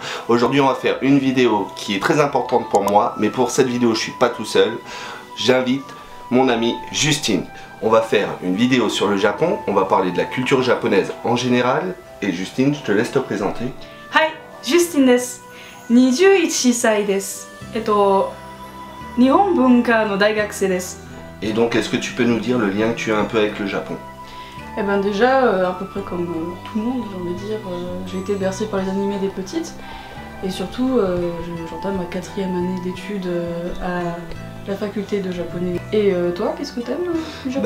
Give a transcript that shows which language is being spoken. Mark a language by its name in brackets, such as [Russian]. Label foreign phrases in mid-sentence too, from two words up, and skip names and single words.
[French] Aujourd'hui on va faire une vidéo qui est très importante pour moi, mais pour cette vidéo je suis pas tout seul. J'invite mon amie Justine. On va faire une vidéo sur le Japon, on va parler de la culture japonaise en général. Et Justine, je te laisse te présenter. [Japanese] Hi, Justine です。21歳です。日本文化の大学生です。 [French] Et donc est-ce que tu peux nous dire le lien que tu as un peu avec le Japon? Eh ben déjà, à peu près comme tout le monde, j'ai envie de dire, j'ai été bercée par les animés des petites. Et surtout, j'entame ma 4e année d'études à la faculté de japonais. Et toi, qu'est-ce que t'aimes du Japon?